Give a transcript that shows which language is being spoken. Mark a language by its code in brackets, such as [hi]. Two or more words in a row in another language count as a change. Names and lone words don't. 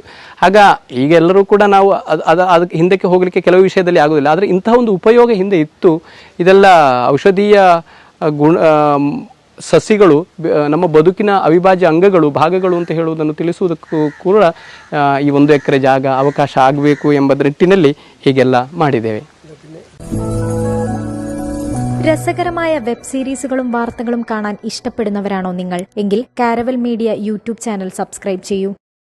[kn] ಆಗ ಈಗ ಎಲ್ಲರೂ ಕೂಡ ನಾವು ಅದಕ್ಕೆ ಹಿಂದಕ್ಕೆ ಹೋಗಲಿಕ್ಕೆ ಕೆಲವು ವಿಷಯದಲ್ಲಿ ಆಗೋದಿಲ್ಲ, ಆದರೆ ಇಂತಹ ಒಂದು ಉಪಯೋಗ ಹಿಂದೆ ಇತ್ತು. ಇದೆಲ್ಲ ಔಷಧೀಯ ಸಸಿಗಳು ನಮ್ಮ ಬದುಕಿನ ಅವಿಭಾಜ್ಯ ಅಂಗಗಳು, ಭಾಗಗಳು ಅಂತ ಹೇಳುವುದನ್ನು ತಿಳಿಸುವುದಕ್ಕೂ ಕೂಡ ಈ 1 ಎಕರೆ ಜಾಗ ಅವಕಾಶ ಆಗಬೇಕು ಎಂಬ ನಿಟ್ಟಿನಲ್ಲಿ ಹೀಗೆಲ್ಲ ಮಾಡಿದ್ದೇವೆ. [ml] രസകരമായ വെബ് സീരീസുകളും വാർത്തകളും കാണാൻ ഇഷ്ടപ്പെടുന്നവരാണോ നിങ്ങൾ? എങ്കിൽ കാരവൽ മീഡിയ [en] YouTube channel subscribe [ml] ചെയ്യൂ.